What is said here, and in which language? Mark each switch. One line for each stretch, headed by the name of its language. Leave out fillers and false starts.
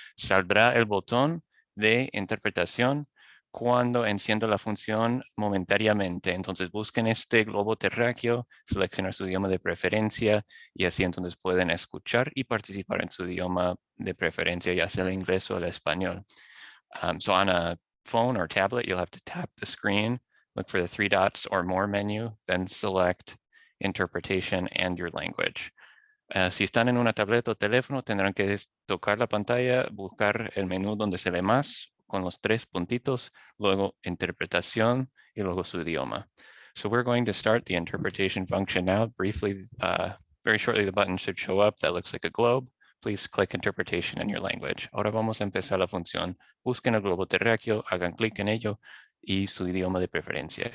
Spanish: Saldrá el botón de interpretación cuando encienda la función momentáneamente. Entonces busquen este globo terráqueo, seleccionar su idioma de preferencia y así entonces pueden escuchar y participar en su idioma de preferencia, ya sea el inglés o el español.
English: So on a phone or tablet, you'll have to tap the screen, look for the 3 dots or more menu, then select interpretation and your language.
Spanish: Si están en una tableta o teléfono, tendrán que tocar la pantalla, buscar el menú donde se ve más, con los 3 puntitos, luego interpretación y luego su idioma.
English: So we're going to start the interpretation function now. Briefly, very shortly, the button should show up that looks like a globe. Please click interpretation in your language.
Spanish: Ahora vamos a empezar la función. Busquen el globo terráqueo, hagan clic en ello y su idioma de preferencia.